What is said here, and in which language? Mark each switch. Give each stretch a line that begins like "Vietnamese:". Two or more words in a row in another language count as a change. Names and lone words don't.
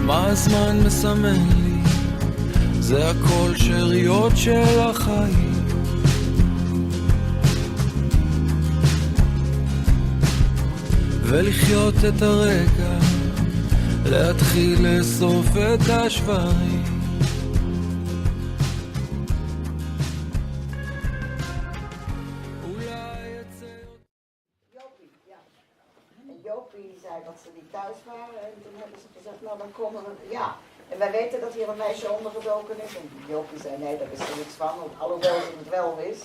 Hebrew: הזמן מסמן לי, זה הכל שאריות של החיים. ולחיות את הרגע, להתחיל לאסוף את השברים.
Dutch: Jopie zei dat ze niet thuis waren en toen hebben ze gezegd, nou dan komen we, ja. En wij weten dat hier een meisje ondergedoken is en Jopie zei nee, daar wist ze niks van, alhoewel ze het wel wist.